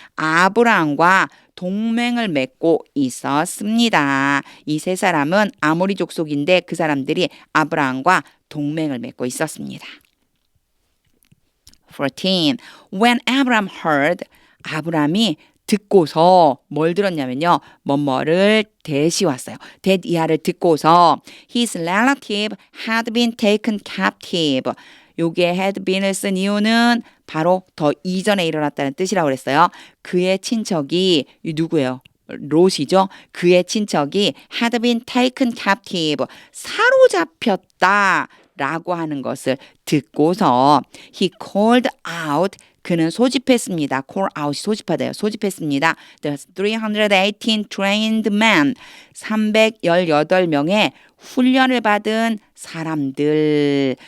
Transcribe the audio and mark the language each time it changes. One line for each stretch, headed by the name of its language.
Korean: 아브라함과 동맹을 맺고 있었습니다. 이 세 사람은 아모리 족속인데 그 사람들이 아브라함과 동맹을 맺고 있었습니다. 14.
English: When Abraham heard,
Korean: 아브라함이 듣고서 뭘 들었냐면요. 뭐뭐를 대시 왔어요.
English: that
Korean: 이하를 듣고서
English: his relative had been taken captive.
Korean: 요게 had been을 쓴 이유는 바로 더 이전에 일어났다는 뜻이라고 그랬어요. 그의 친척이 누구예요? 롯이죠. 그의 친척이
English: had been taken captive.
Korean: 사로잡혔다. 라고 하는 것을 듣고서
English: he called out
Korean: 그는 소집했습니다. call out이 소집하다요. 소집했습니다.
English: The 318 trained men
Korean: 318명의 훈련을 받은 사람들.